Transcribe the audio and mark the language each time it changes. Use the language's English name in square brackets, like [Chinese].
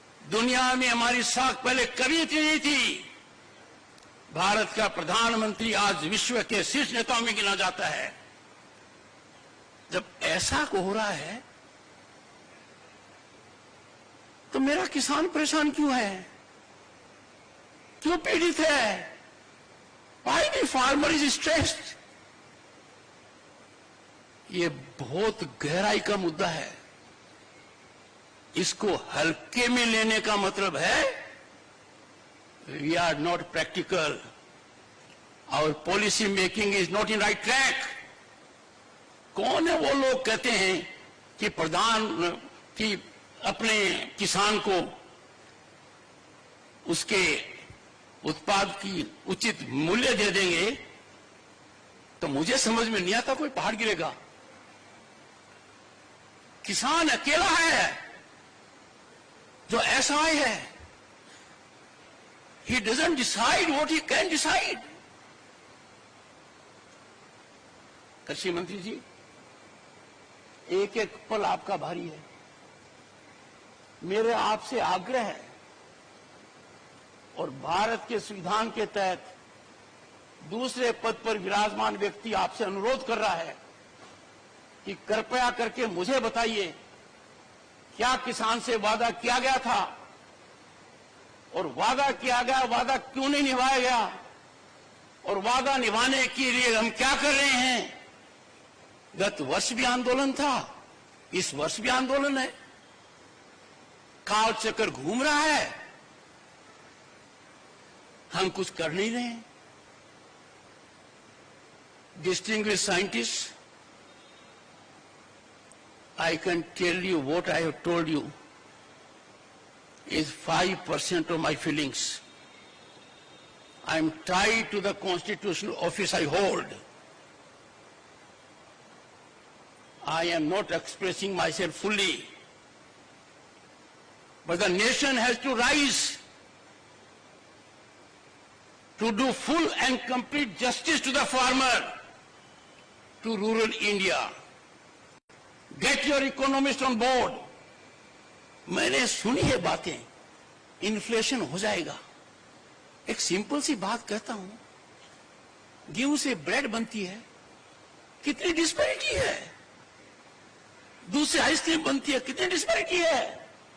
[Hindi] दुनिया में हमारी साख पहले कभी इतनी नहीं थी। भारत का प्रधानमंत्री आज विश्व के शीर्ष नेताओं में गिना जाता है। जब ऐसा हो रहा है तो मेरा किसान परेशान क्यों है, क्यों पीड़ित है? [English] Why the farmer is stressed? [Hindi] ये बहुत गहराई का मुद्दा है। इसको हल्के में लेने का मतलब है [English] We are not practical, our policy making is not in right track. [Hindi] कौन है वो लोग कहते हैं कि प्रधान की अपने किसान को उसके उत्पाद की उचित मूल्य दे देंगे? तो मुझे समझ में नहीं आता कोई पहाड़ गिरेगा। किसान अकेला है जो असहाय है। [English] He doesn't decide what he can decide. [Hindi] कृषि मंत्री जी, एक एक पल आपका भारी है। मेरे आपसे आग्रह है, और भारत के संविधान के तहत दूसरे पद पर विराजमान व्यक्ति आपसे अनुरोध कर रहा है कि कृपया करके मुझे बताइए, क्या किसान से वादा किया गया था और वादा किया गया वादा क्यों नहीं निभाया गया, और वादा निभाने के लिए हम क्या कर रहे हैं। गत वर्ष भी आंदोलन था, इस वर्ष भी आंदोलन है, काल चक्कर घूम रहा है, हम कुछ कर नहीं रहे हैं। [English] Distinguished scientists, I can tell you what I have told you is 5% of my feelings. I am tied to the constitutional office I hold. I am not expressing myself fully. But the nation has to rise to do full and complete justice to the farmer, to rural India. Get your economists on board. [Hindi] मैंने सुनी है बातें, inflation हो जाएगा। एक simple सी बात कहता हूं, गेहूं से ब्रेड बनती है, कितनी डिस्पैरिटी है। दूध से आइसक्रीम बनती है, कितनी डिस्पैरिटी है।